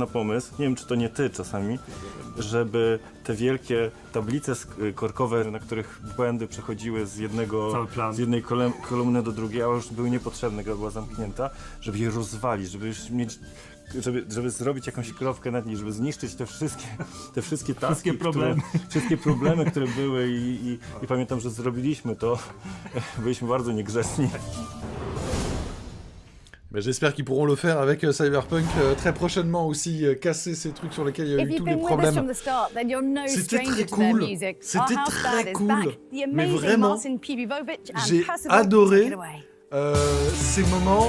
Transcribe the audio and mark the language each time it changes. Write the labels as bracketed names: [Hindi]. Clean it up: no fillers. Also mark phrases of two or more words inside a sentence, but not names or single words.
[Polish] pomysł, nie wiem, czy to nie ty czasami, żeby te wielkie tablice korkowe, na których błędy przechodziły z jednej kolumny do drugiej, a już były niepotrzebne, gra była zamknięta, żeby je rozwalić, żeby już mieć żeby zrobić jakąś kropkę nad niej, żeby zniszczyć te wszystkie taski, wszystkie problemy, które były i pamiętam, że zrobiliśmy to, byliśmy bardzo niegrzeczni. [French] Ben, j'espère qu'ils pourront le faire avec Cyberpunk très prochainement aussi, casser ces trucs sur lesquels il y a eu tous les problèmes. C'était très cool, mais vraiment, j'ai adoré ces moments.